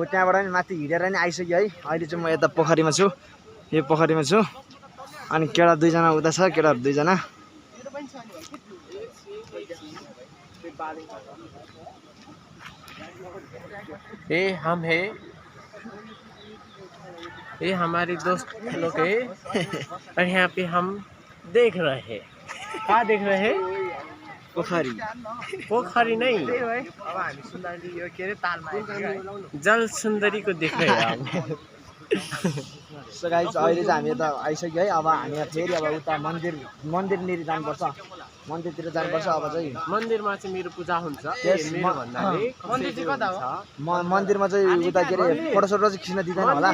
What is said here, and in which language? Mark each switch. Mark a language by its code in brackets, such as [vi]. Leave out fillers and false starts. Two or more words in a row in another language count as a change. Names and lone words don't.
[ne] त्यहाँबाट नि माथि हिँडेर नि आइसक्यो है। अहिले चाहिँ म यता पोखरीमा छु, यो पोखरीमा छु। अनि केटा 2 जना उता छ, केटाहरू 2 जना। [hi] ये हम है, ये हमारे दोस्त लोग है। और यहाँ पे हम देख रहे हैं, क्या देख रहे हैं? पोखरी नहीं, जल सुंदरी को देख रहे हैं हम। [en] so guys [ne] अहिले चाहिँ हामी यता आइसक्यो है। अब हामी फेरि अब उता मन्दिरनिर जानुपर्छ, मन्दिरतिर जानुपर्छ। अब चाहिँ मन्दिरमा चाहिँ मेरो पूजा हुन्छ। मेरो भन्नाले मन्दिर चाहिँ कता हो? मन्दिरमा चाहिँ उता के अरे फोटोसोटो चाहिँ खिच्न दिँदैन होला।